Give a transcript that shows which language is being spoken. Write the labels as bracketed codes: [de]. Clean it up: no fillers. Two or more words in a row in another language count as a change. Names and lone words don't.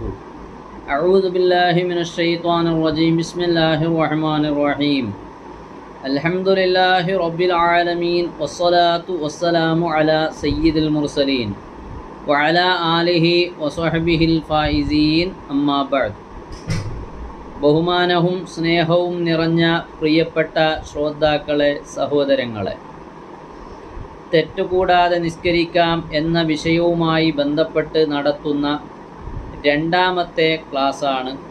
[ar] أعوذ بالله من الشيطان الرجيم. بسم الله الرحمن الرحيم. الحمد لله رب العالمين والصلاة والسلام على سيد المرسلين وعلى آله وصحبه الفائزين. أما بعد. [ml] ബഹുമാനവും സ്നേഹവും നിറഞ്ഞ പ്രിയപ്പെട്ട ശ്രോതാക്കളെ, സഹോദരങ്ങളെ, തെറ്റുകൂടാതെ നിസ്കരിക്കാം എന്ന വിഷയവുമായി ബന്ധപ്പെട്ട് നടത്തുന്ന രണ്ടാമത്തെ ക്ലാസ്സാണ്.